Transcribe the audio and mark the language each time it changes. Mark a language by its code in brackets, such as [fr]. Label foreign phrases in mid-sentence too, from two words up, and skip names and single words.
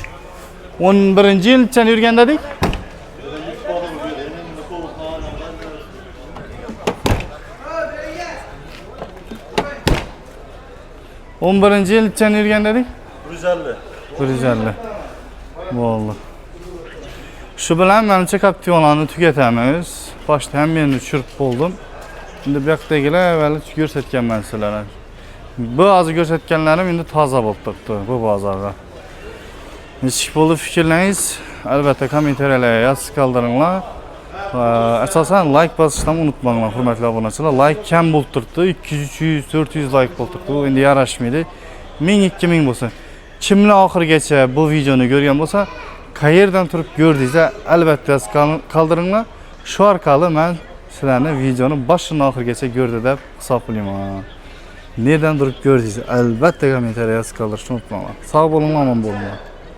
[uz] 11. yıl sen yürgen dedik. 11. yıl sen yürgen dedik. 150. 150. Vallahi. Şu bilan menimcha Captiva'larni tugatamiz. Boshda ham men tushirib bo'ldim. Endi bu yoqdagilar avval ko'rsatganman sizlarga. Bu hozir ko'rsatganlarim endi toza bo'lib turibdi bu bozorda. Nechik bo'ldi fikrlaringiz? Albatta kommentariyalarga yozib qoldiringlar. Asosan like bosishni unutmanglar hurmatli obunachilar. Like kam bo'lib turibdi. 200, 300, 400 like bo'lib turibdi. Bu endi yarashmaydi. 1000, 2000 bo'lsin. Kimlar oxirigacha bu videoni ko'rgan bo'lsa, qayerdan turib ko'rdingiz, albatta yozib qoldiringlar. Shu orqali men sizlarni videoni boshidan oxirigacha ko'rdi deb hisoblayman. [tr] Nereden durup gördünüz? [uz] Albatta kommentariya yozib qoldirishni unutmanglar. Sog' bo'linglar, omon bo'linglar.